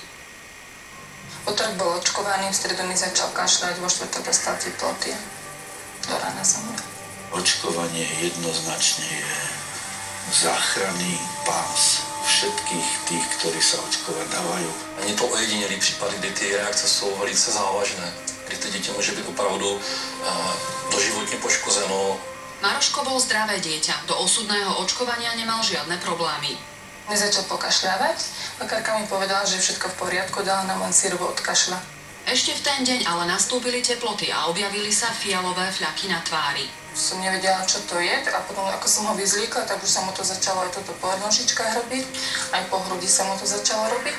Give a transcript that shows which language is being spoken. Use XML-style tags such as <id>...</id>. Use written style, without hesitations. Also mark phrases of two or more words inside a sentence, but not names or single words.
<sk>Útorok bol očkovaný, v stredu mi začal kašľať, vo štvrtok dostal teploty. Do rána zomrel. Očkovanie jednoznačne je záchranný pás všetkých tých, ktorí sa očkovať dávajú.</sk> <cs>Není to ojedinelý případ, kdy ty reakce jsou velice závažné, kdy to dítě může být opravdu doživotně poškozeno.</cs> <sk>Maroško bol zdravé dieťa, do osudného očkovania nemal žiadne problémy. Nezačal pokašľávať, lekárka mi povedala, že je všetko v poriadku, dala nám len sirup od kašľa. Ešte v ten deň ale nastúpili teploty a objavili sa fialové fľaky na tvári. Som nevedela, čo to je, a potom, ako som ho vyzliekla, tak už sa mu to začalo aj toto po nožičkách robiť, aj po hrudi sa mu to začalo robiť.</sk>